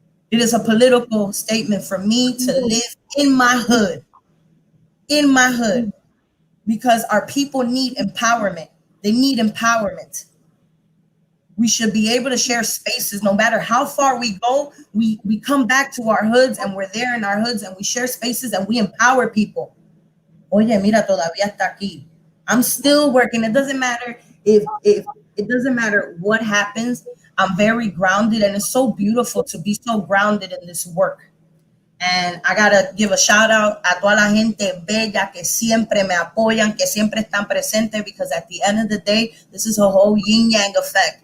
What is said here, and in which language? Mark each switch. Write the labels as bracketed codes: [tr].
[en] It is a political statement for me to live in my hood, because our people need empowerment. They need empowerment. We should be able to share spaces no matter how far we go. We come back to our hoods, and we're there in our hoods, and we share spaces, and we empower people. [es] Oye, mira, todavía está aquí. [en] I'm still working. It doesn't matter if it doesn't matter what happens. I'm very grounded, and it's so beautiful to be so grounded in this work. And I gotta give a shout out [es] a toda la gente bella que siempre me apoyan, que siempre están presentes, [en] because at the end of the day, this is a whole yin yang effect.